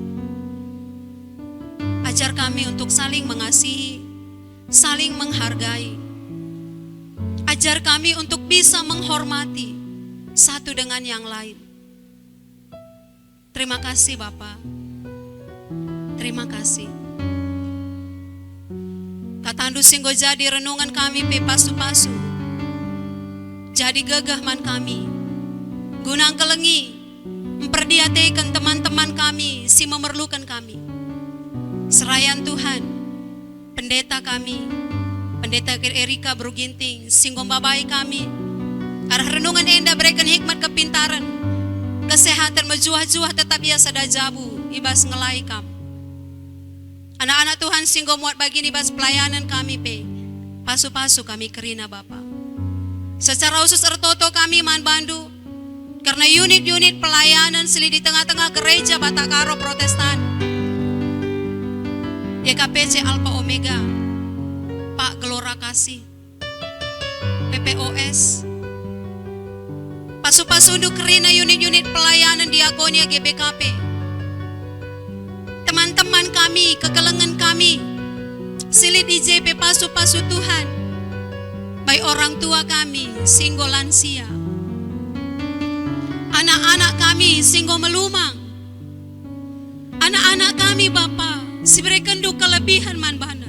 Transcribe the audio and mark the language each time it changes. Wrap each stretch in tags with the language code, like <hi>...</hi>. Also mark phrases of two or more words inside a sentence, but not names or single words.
<id>Ajar kami untuk saling mengasihi, saling menghargai. Ajar kami untuk bisa menghormati satu dengan yang lain. Terima kasih Bapa. Terima kasih.</id> <btx>Katandu singgo jadi renungan kami pe pasu-pasu. Jadi gagah man kami. Gunang kelengi memperdiatekan teman-teman kami si memerlukan kami. Serayan Tuhan, pendeta kami, pendeta Erika Bruginting, singgong babai kami, arah renungan enda</btx> <id>berikan hikmat kepintaran, kesehatan</id> <btx>menjuah-juah tetap ia sadajabu, ibas ngelai kam. Anak-anak Tuhan singgong muat bagi ibas pelayanan kami pe, pasu-pasu kami kerina Bapa. Secara khusus ertoto kami man Bandu,</btx> <id>karena unit-unit pelayanan seli di tengah-tengah gereja Batakaro Protestan. YKPC Alpha Omega, Pak Gelora Kasih,</id> <btx>PPOS, pasu-pasundu kerina unit-unit pelayanan diakonia GBKP, teman-teman kami, kekelengan kami, silit IJP pasu-pasu Tuhan, baik orang tua kami, singgo lansia, anak-anak kami, singgo melumang, anak-anak kami Bapa, si berikan du kelebihan man bana.</btx>